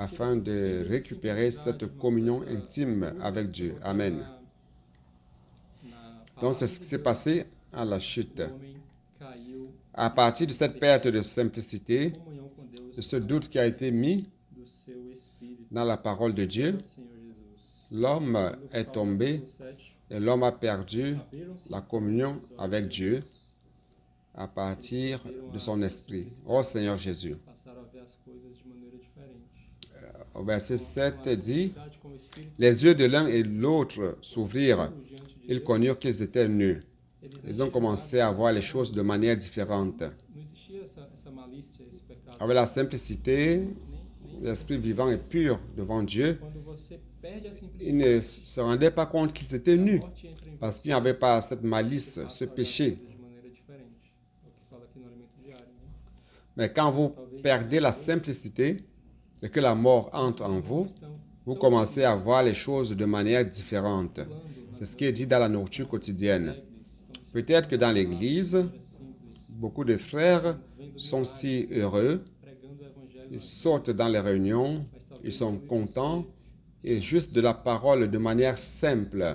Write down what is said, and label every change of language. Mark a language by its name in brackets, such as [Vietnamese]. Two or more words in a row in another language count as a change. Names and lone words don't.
[French] afin [Portuguese] dessa [French] de [Portuguese] primeira [French] récupérer [Portuguese] simplicidade, [French] cette [Portuguese] irmãos, [French] communion [Portuguese] essa [French] intime avec Dieu. Amen. [Portuguese] na [French] Donc c'est [Portuguese] palavra [French] ce qui [Portuguese] de [French] s'est [Portuguese] Deus, [French] passé à la chute. [Portuguese] o homem caiu [French] À partir de cette perte de simplicité, [Portuguese] comunhão com Deus [French] de ce doute qui a été mis [Portuguese] do seu espírito, [French] dans la parole de Dieu, [Portuguese] do Senhor Jesus. [French] l'homme est tombé [Portuguese] Versículo 7, [French] et l'homme a perdu [Portuguese] abriram-se [French] la communion [Portuguese] os olhos [French] avec [Portuguese] de [French] Dieu, à partir de son esprit. Oh Seigneur Jésus. [Portuguese] passaram a ver as coisas de maneira diferente. [French] Au verset [Portuguese] Com [French] 7 [Portuguese] a [French] dit, [Portuguese] simplicidade como o Espírito [French] les yeux de l'un et de l'autre s'ouvrirent. [Portuguese] puro diante de [French] Ils [Portuguese] Deus, [French] connurent qu'ils étaient nus. [Portuguese] eles não [French] Ils ont commencé à voir les choses de manière différente. [Portuguese] Não existia essa malícia, esse pecado. [French] Avec la simplicité, [Portuguese] Nem [French] l'esprit vivant et pur devant Dieu, [Portuguese] quando você perde a [French] ils [Portuguese] simplicidade, [French] ne se rendaient pas compte qu'ils étaient [Portuguese] a [French] nus [Portuguese] morte entra em [French] parce [Portuguese] você. [French] qu'il n'y avait pas cette malice, [Portuguese] Você [French] ce [Portuguese] passa a olhar as [French] péché. [Portuguese] coisas de maneira diferente. É o que fala aqui no alimento diário, né? [French] Mais quand vous perdez la simplicité et que la mort entre en vous, vous commencez à voir les choses de manière différente. C'est ce qui est dit dans la nourriture quotidienne. Peut-être que dans l'Église, beaucoup de frères sont si heureux, ils sortent dans les réunions, ils sont contents, et juste de la parole de manière simple.